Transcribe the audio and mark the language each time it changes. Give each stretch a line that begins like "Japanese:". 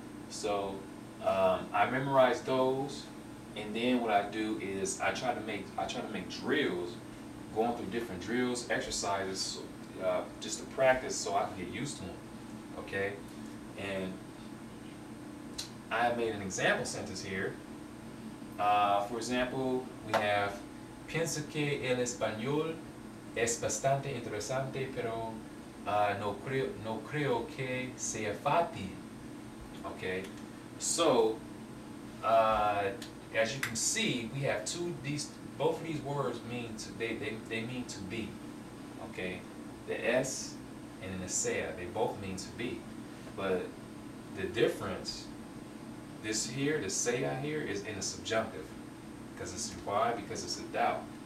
English: So I memorize those, and then what I do is I try to make drills, going through different drills, exercises, just to practice so I can get used to them, okay? And I have made an example sentence here. For example, we have
Spanish: pienso que el español es bastante interesante, pero no creo que sea fácil.
English: Okay, so as you can see, we have both of these words mean they mean to be. Okay, the S and then the sea, they both mean to be, but the difference, this here, the sea here, is in the subjunctive, because it's why? Because it's a doubt.